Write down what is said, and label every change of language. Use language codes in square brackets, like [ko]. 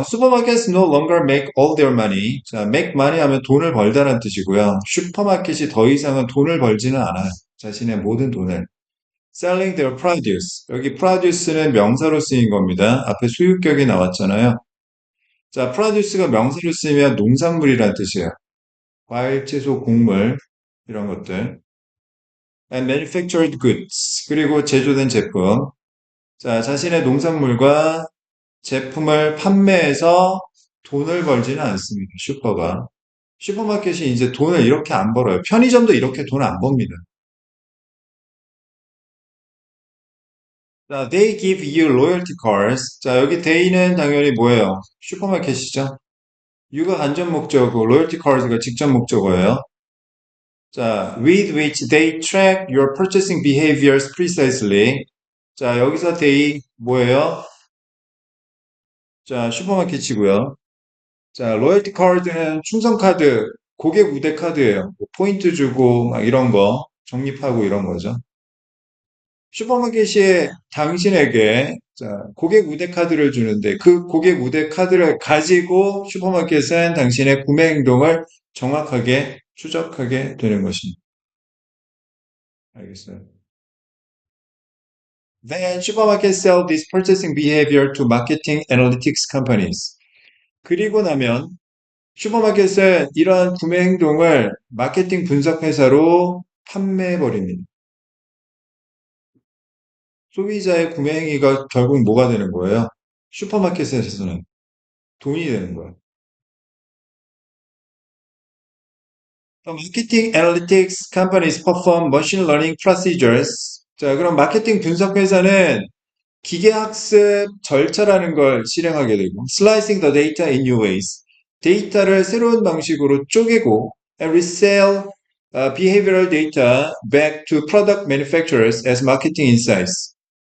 [en] Supermarkets no longer make all their money. [ko] 자, make money 하면 돈을 벌다는 뜻이고요. 슈퍼마켓이 더 이상은 돈을 벌지는 않아요. 자신의 모든 돈을. [en] Selling their produce. [ko] 여기 produce는 명사로 쓰인 겁니다. 앞에 수유격이 나왔잖아요. 자, produce가 명사로 쓰이면 농산물이라는 뜻이에요. 과일, 채소, 곡물, 이런 것들. [en] And manufactured goods. [ko] 그리고 제조된 제품. 자, 자신의 농산물과 제품을 판매해서 돈을 벌지는 않습니다. 슈퍼가. 슈퍼마켓이 이제 돈을 이렇게 안 벌어요. 편의점도 이렇게 돈 안 법니다. [en] 자, they give you loyalty cards. [ko] 자, 여기 they는 당연히 뭐예요? 슈퍼마켓이죠. you가 간접 목적어고 loyalty cards가 직접 목적어예요. [en] 자, with which they track your purchasing behaviors precisely. [ko] 자, 여기서 they 뭐예요? 자, 슈퍼마켓이고요. 자, 로열티 카드는 충성 카드, 고객 우대 카드예요. 뭐 포인트 주고 막 이런 거 적립하고 이런 거죠. 슈퍼마켓이 당신에게 자, 고객 우대 카드를 주는데 그 고객 우대 카드를 가지고 슈퍼마켓은 당신의 구매 행동을 정확하게 추적하게 되는 것입니다. 알겠어요. [en] Then supermarkets sell this purchasing behavior to marketing analytics companies. [ko] 그리고 나면 슈퍼마켓은 이러한 구매 행동을 마케팅 분석 회사로 판매해 버립니다. 소비자의 구매 행위가 결국 뭐가 되는 거예요? 슈퍼마켓에서는 돈이 되는 거예요. [en] The marketing analytics companies perform machine learning procedures. [ko] 자, 그럼 마케팅 분석 회사는 기계학습 절차라는 걸 실행하게 되고, [en] slicing the data in new ways. [ko] 데이터를 새로운 방식으로 쪼개고, [en] and resell behavioral data back to product manufacturers as marketing insights.